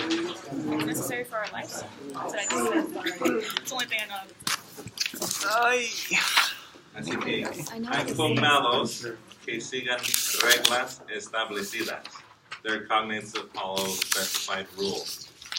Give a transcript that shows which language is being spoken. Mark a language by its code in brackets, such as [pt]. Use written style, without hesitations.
[en] It's necessary for our lives. That's what I just said. It's the only thing I know. [es] Así que hay cognados que sigan reglas establecidas. [en] They're cognates that follow specified rules.